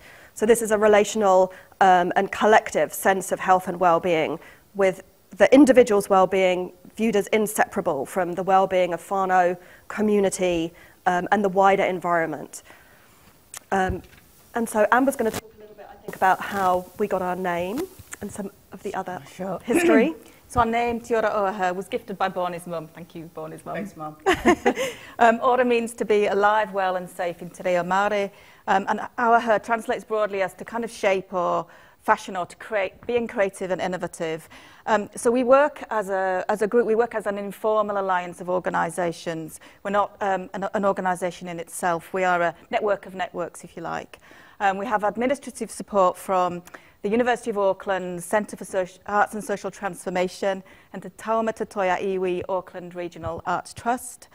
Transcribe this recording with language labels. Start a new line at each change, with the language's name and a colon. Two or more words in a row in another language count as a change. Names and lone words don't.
English: So this is a relational and collective sense of health and well-being, with the individual's well-being viewed as inseparable from the well-being of whānau, community, and the wider environment. And so Amber's going to talk a little bit, I think, about how we got our name and some of the other history. So our name, Te Ora Auaha, was gifted by Borni's mum. Thank you, Borni's mum. Thanks, Mum. Ora means to be alive, well and safe in
Māori: te reo Māori.
English: And Auaha translates broadly as to kind of shape or fashion or to create, being creative and innovative. So we work as a group, we work as an informal alliance of organisations. We're not an organisation in itself. We are a network of networks, if you like. We have administrative support from the University of Auckland Centre for Arts and Social Transformation and the Taumata Toi-a-Iwi Auckland Regional Arts Trust.